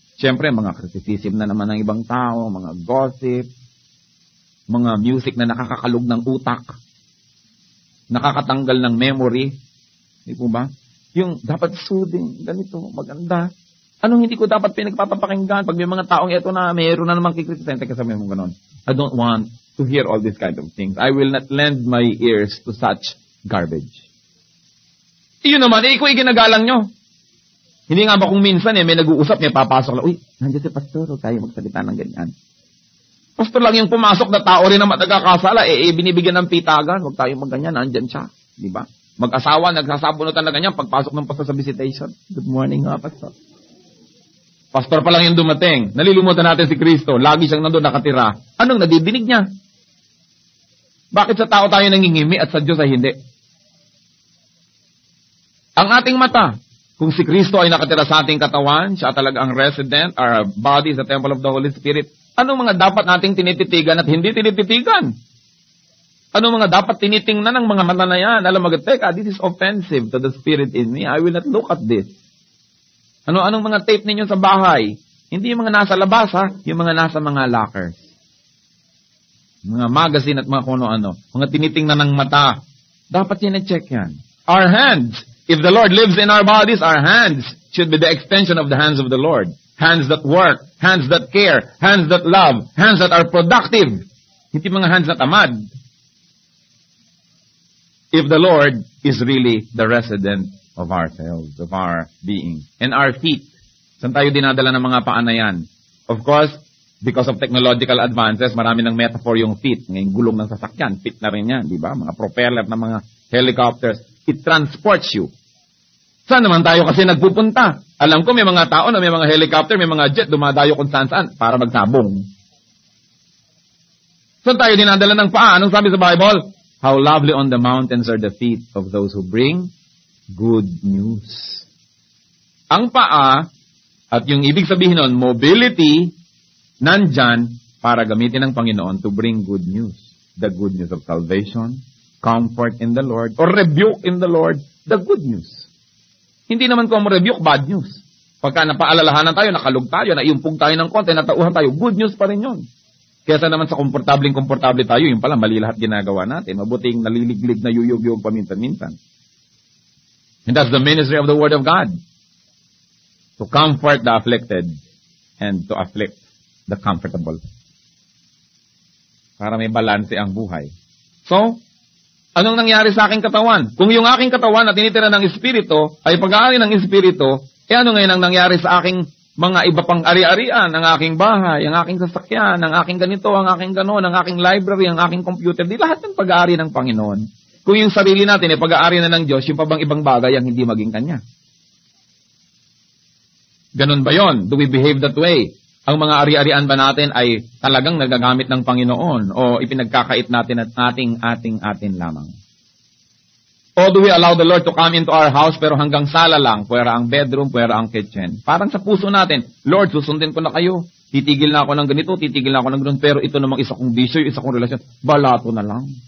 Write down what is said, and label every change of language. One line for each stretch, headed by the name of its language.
Filipino: Siyempre, mga criticism na naman ng ibang tao, mga gossip, mga music na nakakakalog ng utak, nakakatanggal ng memory. Di po ba? Yung dapat soothing, ganito, maganda. Anong hindi ko dapat pinagpapakinggan pag may mga taong ito na mayroon na namang kikritisente kasama mo ganon?
English: I don't want to hear all these kind of things. I will not lend my ears to such garbage.
Filipino: Iyon naman, ikaw iginagalang nyo. Hindi nga ba kung minsan may nag-uusap, may papasok lang, uy, nandiyan si pastor, huwag tayo magsalita ng ganyan. Pastor lang yung pumasok na tao rin na matagkakasala, binibigyan ng pitagan, huwag tayo magganyan, nandiyan siya. Di ba? Mag-asawa, nagsasabunutan na ganyan, pagpasok ng pastor sa visitation.
English: Good morning
Filipino: nga, pastor. Pastor pa lang yung dumating. Nalilimutan natin si Kristo. Lagi siyang nandun nakatira. Anong nadidinig niya? Bakit sa tao tayo nangingimi at sa Diyos ay hindi? Ang ating mata, kung si Kristo ay nakatira sa ating katawan, siya talaga ang resident,
English: our body is the temple of the Holy Spirit,
Filipino: anong mga dapat nating tinititigan at hindi tinititigan? Anong mga dapat tinitingnan ng mga mata na yan? Alam mo, teka,
English: this is offensive to the Spirit in me. I will not look at this.
Filipino: Anong mga tape ninyo sa bahay? Hindi yung mga nasa labas, ha? Yung mga nasa mga lockers. Mga magazine at mga kung ano-ano. Mga tinitingnan ng mata. Dapat sinecheck yan.
English: Our hands. If the Lord lives in our bodies, our hands should be the extension of the hands of the Lord. Hands that work, hands that care, hands that love, hands that are productive.
Filipino: Hindi mga hands na tamad.
English: If the Lord is really the resident of ourselves, of our being. And our feet.
Filipino: Saan tayo dinadala ng mga paa na yan?
English: Of course, because of technological advances,
Filipino: marami ng metaphor yung feet. Ngayong gulong ng sasakyan, feet na rin yan, di ba? Mga propeller ng mga helicopters.
English: It transports you.
Filipino: Saan naman tayo kasi nagpupunta? Alam ko may mga tao na may mga helicopter, may mga jet, dumadayo kung saan-saan para magsabong. Saan tayo dinadala ng paa? Anong sabi sa Bible?
English: How lovely on the mountains are the feet of those who bring good news.
Filipino: Ang paa, at yung ibig sabihin nun, mobility, nandyan para gamitin ng Panginoon
English: to bring good news. The good news of salvation, comfort in the Lord, or rebuke in the Lord, the good news.
Filipino: Hindi naman kung rebuke, bad news. Pagka napaalalahanan tayo, nakalug tayo, naiumpog tayo ng konti, natauhan tayo, good news pa rin yun. Kesa naman sa komportable tayo, yung pala, mali lahat ginagawa natin. Mabuting naliliglig na yuyog-yog paminsan-minsan.
English: And that's the ministry of the Word of God. To comfort the afflicted and to afflict the comfortable.
Filipino: Para may balanse ang buhay. So, anong nangyari sa aking katawan? Kung yung aking katawan na tinitira ng Espiritu ay pag-aari ng Espiritu, ano ngayon ang nangyari sa aking mga iba pang ari-arian, ang aking bahay, ang aking sasakyan, ang aking ganito, ang aking ganon, ang aking library, ang aking computer, di lahat ng pag-aari ng Panginoon. Kung yung sarili natin ay pag-aari na ng Diyos, yung pa bang ibang bagay ang hindi maging Kanya? Ganon ba yon?
English: Do we behave that way?
Filipino: Ang mga ari-arian ba natin ay talagang nagagamit ng Panginoon o ipinagkakait natin at ating lamang?
English: O do we allow the Lord to come into our house
Filipino: pero hanggang sala lang, puwera ang bedroom, puwera ang kitchen? Parang sa puso natin, Lord, susundin ko na kayo. Titigil na ako ng ganito, titigil na ako ng ganito, pero ito namang isa kong bisyo, isa kong relasyon, balato na lang.